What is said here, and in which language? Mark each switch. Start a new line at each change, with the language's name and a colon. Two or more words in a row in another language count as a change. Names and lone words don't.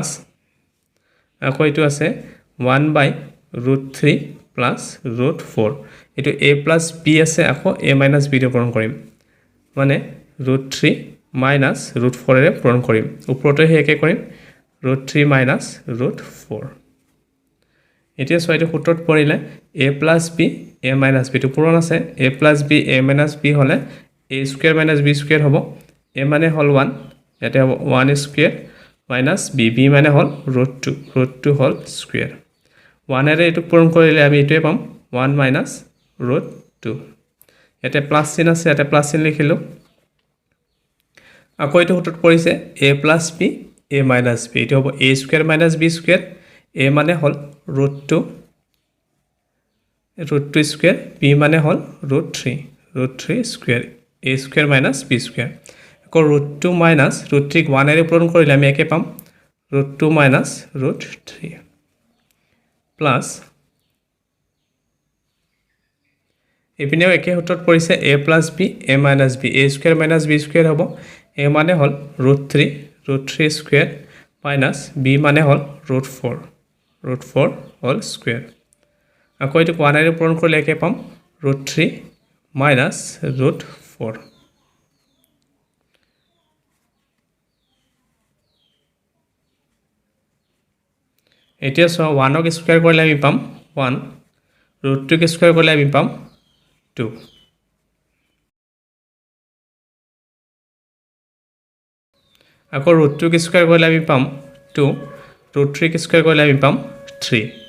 Assamese: আকৌ এইটো আছে
English: 1 by root 3 plus root 4
Assamese: এইটো
English: a plus b
Assamese: আছে আকৌ
English: a minus b
Assamese: ৰে পূৰণ কৰিম মানে root 3
English: minus root 4
Assamese: ৰে পূৰণ কৰিম ওপৰতে একে কৰিম
English: root 3 minus root 4
Assamese: এতিয়া সৈতে সূত্ৰত পৰিলে
English: a plus b a minus b
Assamese: টো পূৰণ আছে
English: a plus b a minus b
Assamese: হলে
English: a square minus b square
Assamese: হ'ব a মানে হল 1 ইয়াতে হ'ব
English: 1 square minus b b
Assamese: মানে হল root 2 হল স্কয়াৰ 1 এৰে এটো পূৰণ কৰিলে আমি এটোৱে পাম
English: 1 minus root 2
Assamese: ইয়াতে প্লাস চিন আছে ইয়াতে প্লাস চিন লিখিলো আকৌ এটো সূত্ৰত পৰিছে
English: a plus b a minus b
Assamese: এটো হ'ব
English: a square minus b square
Assamese: a মানে হল
English: root 2 square
Assamese: b মানে হল
English: root 3 square a square minus b square
Assamese: আকৌ
English: root 2 minus root 3
Assamese: 1 এৰে পূৰণ কৰিলে আমি একে পাম
English: root 2 minus root 3 plus
Assamese: এপিনেও একে সূত্ৰত পৰিছে
English: a plus b a minus b a square minus b square
Assamese: হ'ব a মানে হল
English: root 3 square minus
Assamese: b মানে হল root 4 হল স্কয়াৰ আকৌ এটো 1 এৰে পূৰণ কৰিলে একে পাম
English: root 3 minus root 4
Assamese: এতিয়া সো 1 ক স্কয়াৰ কৰিলে আমি পাম 1 root 2 ক স্কয়াৰ কৰিলে আমি পাম 2 আকৌ root 2 ক স্কয়াৰ কৰিলে আমি পাম 2 root 3 ক স্কয়াৰ কৰিলে আমি পাম 3